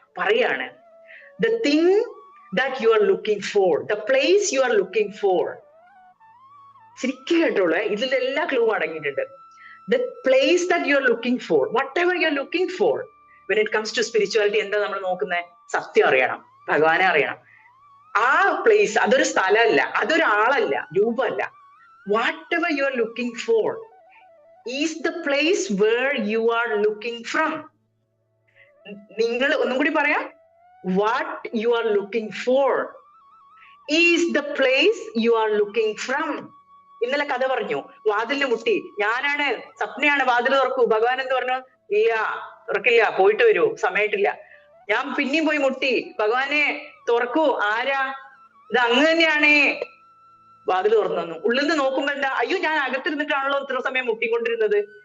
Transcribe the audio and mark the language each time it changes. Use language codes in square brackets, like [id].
[ml] പറയാണ്, [en] the thing that you are looking for, the place you are looking for. [ml] ശരിക്കും കേട്ടോളൂ, ഇതിൽ എല്ലാ ക്ലൂ അടങ്ങിയിട്ടുണ്ട്. [en] The place that you are looking for, whatever you are looking for, when it comes to spirituality, [ml] എന്താ നമ്മൾ നോക്കുന്നത്? സത്യം അറിയണം, ഭഗവാനെ അറിയണം. ആ പ്ലേസ് അതൊരു സ്ഥലമല്ല, അതൊരാളല്ല, രൂപമല്ല. [en] Whatever you are looking for is the place where you are looking from. [ml] നിങ്ങൾ ഒന്നും കൂടി പറയാം, [en] what you are looking for is the place you are looking from. [ml] ഇന്നലെ കഥ പറഞ്ഞു, വാതിലിന് മുട്ടി, ഞാനാണ് സ്വപ്നയാണ്, വാതിൽ തുറക്കൂ. ഭഗവാൻ എന്ത് പറഞ്ഞു? ഇല്ല, തുറക്കില്ല, പോയിട്ട് വരൂ, സമയത്തില്ല. ഞാൻ പിന്നെയും പോയി മുട്ടി, ഭഗവാനെ തുറക്കൂ. ആരാ? ഇത് അങ്ങ് തന്നെയാണേ. വാതിൽ തുറന്നു. ഉള്ളിൽ നിന്ന് നോക്കുമ്പോ എന്താ, അയ്യോ ഞാൻ അകത്തിരുന്നിട്ടാണല്ലോ ഇത്ര സമയം മുട്ടിക്കൊണ്ടിരുന്നത്.